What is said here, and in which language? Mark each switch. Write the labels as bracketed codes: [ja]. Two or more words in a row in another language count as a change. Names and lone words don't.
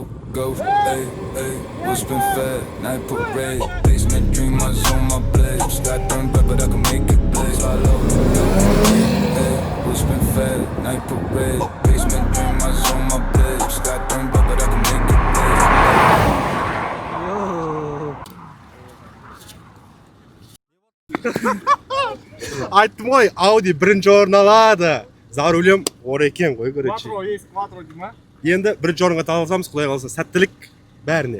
[en] Go, ayy, we'll spin fat, night parade. Basement dream, I on my blade. Sky turn red, but I can make it blaze. Fly low, go, ayy, we'll spin fat, night parade. Basement dream, I on my blade. Sky turn red, but I can make it blaze. [kk] Айттым ғой, Audi бірінші орын алады. [ru] За рулем [kk] екен ғой, короче. Енді бірінші орынға таласамыз, құдай қаласа сәттілік бәріне.